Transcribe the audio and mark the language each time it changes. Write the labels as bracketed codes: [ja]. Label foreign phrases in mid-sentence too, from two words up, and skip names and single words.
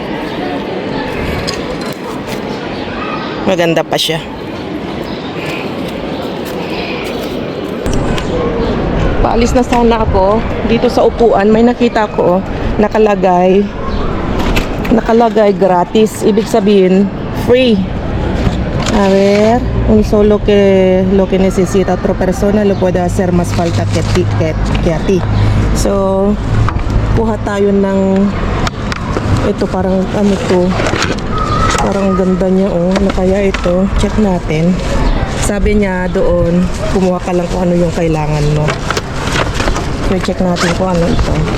[tl] Maganda pa siya. Paalis na sana ako. Dito sa upuan may nakita ko nakalagay gratis. Ibig sabihin free. [es] A ver, un solo lo que necesita otra persona lo puede hacer más falta que a ti. [tl] So, kuha tayo ng ito parang parang ganda niya kaya ito, check natin. Sabi niya doon, kumuha ka lang kung ano yung kailangan mo. So, check natin kung ano ito.